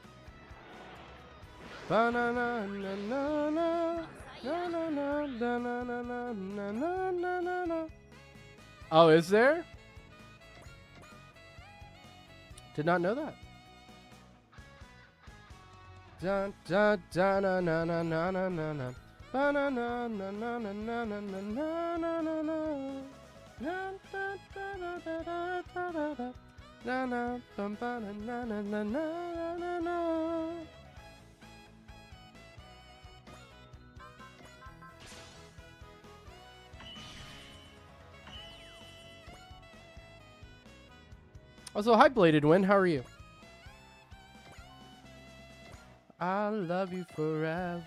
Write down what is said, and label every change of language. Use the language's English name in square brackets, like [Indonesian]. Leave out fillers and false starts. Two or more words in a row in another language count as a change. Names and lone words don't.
[English] ba na na na na na na na na na na na na na na na. Oh, is there? Did not know that. Da da da na na na na na na na. Ba na na na na na na na na na na na na. Na da da da da da da da. Na na bum ba na na na na na na na. Also, hi Bladed Wind, how are you? I'll love you forever.